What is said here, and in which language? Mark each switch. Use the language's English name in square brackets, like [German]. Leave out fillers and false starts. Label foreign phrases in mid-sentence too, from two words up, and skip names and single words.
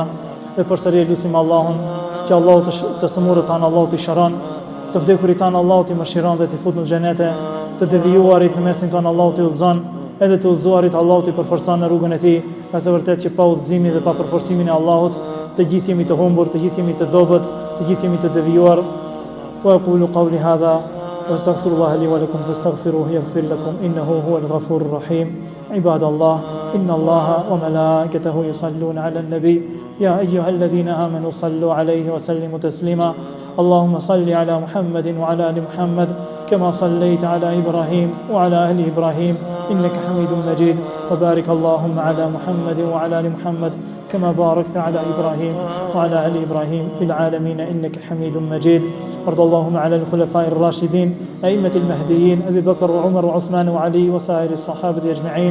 [Albanian] Dhe përsëri lutim Allahun që Allahu të sëmurët tanë Allahu t'i shëron, të vdekurit tanë Allahu t'i mëshiron dhe t'i fut në xhenete, të devijuarit në mesin tonë Allahu t'i udhëzon, edhe të udhëzuarit Allahu t'i përforcon në rrugën e tij, nga se vërtet që pa udhëzimin dhe pa përforcimin e Allahut, të gjithë jemi të humbur, të gjithë jemi të dobët, të gjithë jemi të devijuar. [Arabic] وأقول قولي هذا وأستغفر الله لي ولكم فاستغفروه يغفر لكم إنه هو الغفور الرحيم. عباد الله، إن الله وملائكته يصلون على النبي يا أيها الذين آمنوا صلوا عليه وسلموا تسليما. اللهم صل على محمد وعلى آل محمد كما صليت على إبراهيم وعلى آل إبراهيم إنك حميد مجيد وبارك اللهم على محمد وعلى آل محمد كما باركت على إبراهيم وعلى آل إبراهيم في العالمين إنك حميد مجيد وارض اللهم على الخلفاء الراشدين أئمة المهديين أبي بكر وعمر وعثمان وعلي وسائر الصحابة أجمعين.